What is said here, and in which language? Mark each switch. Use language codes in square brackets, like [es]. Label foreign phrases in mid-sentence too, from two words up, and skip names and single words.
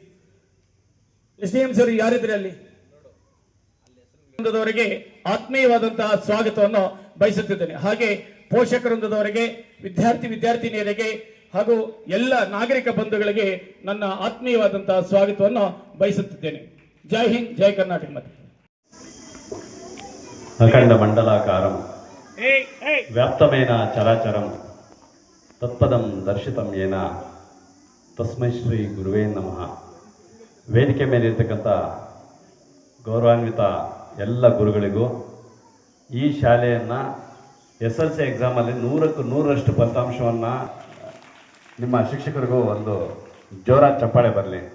[kn] SDMC ಅವರು ಯಾರಿದ್ರೆ ಅಲ್ಲಿ ವೃಂದದವರಿಗೆ ಆತ್ಮೀಯವಾದಂತಹ ಸ್ವಾಗತವನ್ನು ಬಯಸುತ್ತಿದ್ದೇನೆ. ಹಾಗೆ ಪೋಷಕವೃಂದದವರಿಗೆ, ವಿದ್ಯಾರ್ಥಿನಿಯರಿಗೆ ಹಾಗೂ ಎಲ್ಲ ನಾಗರಿಕ ಬಂಧುಗಳಿಗೆ ನನ್ನ ಆತ್ಮೀಯವಾದಂತಹ ಸ್ವಾಗತವನ್ನು ಬಯಸುತ್ತಿದ್ದೇನೆ. [hi] जय हिंद, [kn] ಜೈ ಕರ್ನಾಟಕ. ಮತ್ತೆ [sa] ಅಖಂಡ ಮಂಡಲಾಕಾರಂ ವ್ಯಾಪ್ತಮೇನ ಚರಾಚರಂ ತತ್ಪದಂ ದರ್ಶಿತಂ ಯೇನ ತಸ್ಮೈ ಶ್ರೀ ಗುರುವೇ ನಮಃ. [kn] ವೇದಿಕೆ ಮೇಲೆ ಇರ್ತಕ್ಕಂಥ ಗೌರವಾನ್ವಿತ ಎಲ್ಲ ಗುರುಗಳಿಗೂ ಈ ಶಾಲೆಯನ್ನು SLC ಎಕ್ಸಾಮಲ್ಲಿ 100ಕ್ಕೆ 100ರಷ್ಟು ಫಲಿತಾಂಶವನ್ನು ನಿಮ್ಮ ಶಿಕ್ಷಕರಿಗೂ ಒಂದು ಜೋರಾದ ಚಪ್ಪಾಳೆ ಬರಲಿ.